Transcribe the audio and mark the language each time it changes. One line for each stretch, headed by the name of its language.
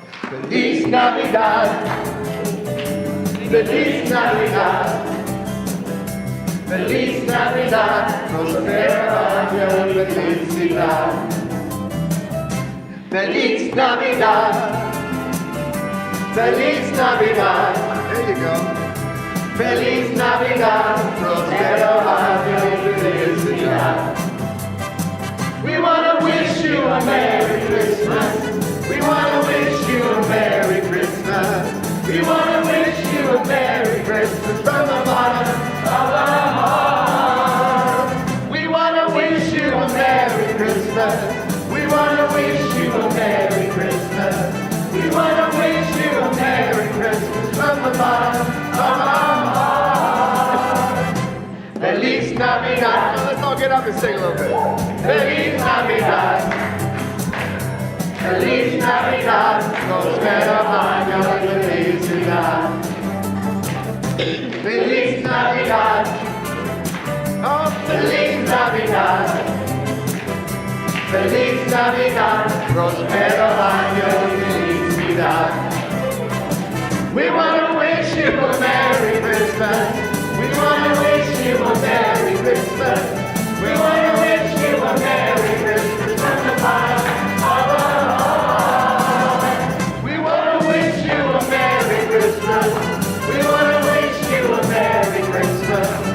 Spanish: Feliz Navidad, Feliz Navidad, Feliz Navidad, prospero año y felicidad. Feliz Navidad, Feliz Navidad,
English: there you go.
Spanish: Feliz Navidad, prospero año y felicidad.
English: We want to wish you a Merry Christmas. We want to wish you a Merry Christmas. We want to wish you a Merry Christmas from the bottom of our heart. We want to wish you a Merry Christmas. We want to wish you a Merry Christmas. We want to wish you a Merry Christmas from the bottom of our heart.
Spanish: Feliz Navidad.
English: Now let's all get up and sing a little bit.
Spanish: Feliz Navidad. Feliz Navidad, prospero año y felicidad. Feliz Navidad, oh Feliz Navidad. Feliz Navidad, prospero año y felicidad.
English: We want to wish you a Merry Christmas. We want to wish you a Merry Christmas. We want to wish you a Merry Christmas from the bottom of our heart. We want to wish you a Merry Christmas. We want to wish you a Merry Christmas.